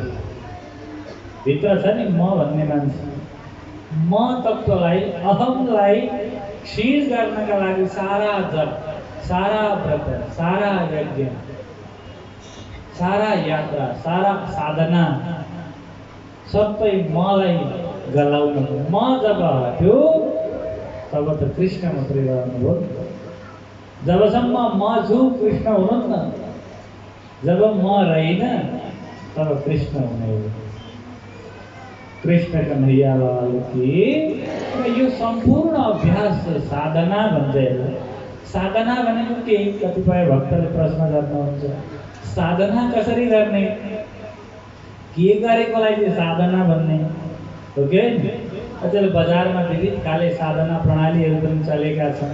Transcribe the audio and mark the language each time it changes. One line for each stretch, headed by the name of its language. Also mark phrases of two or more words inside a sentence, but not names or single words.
Nepali: भित्र छ नि म भन्ने मान्छे, म तत्त्वलाई, अहमलाई क्षीण गर्नका लागि सारा जप, सारा व्रत, सारा यज्ञ, सारा यात्रा, सारा साधना सबै मलाई गराउनु। म जब हट्यो तब त कृष्ण मात्रै रहनुभयो। जबसम्म म छु कृष्ण हुनुहुन्न, जब म रहेन तब कृष्ण हुने हो।
Hindi: कृष्ण कन्हैया लाल की।
Nepali: यो सम्पूर्ण अभ्यास साधना भन्छ यसलाई। साधना भनेको के? कतिपय भक्तले प्रश्न गर्नुहुन्छ, साधना कसरी गर्ने? के गरेकोलाई चाहिँ साधना भन्ने हो कि? अचेल बजारमा विविध खाले साधना प्रणालीहरू पनि चलेका छन्।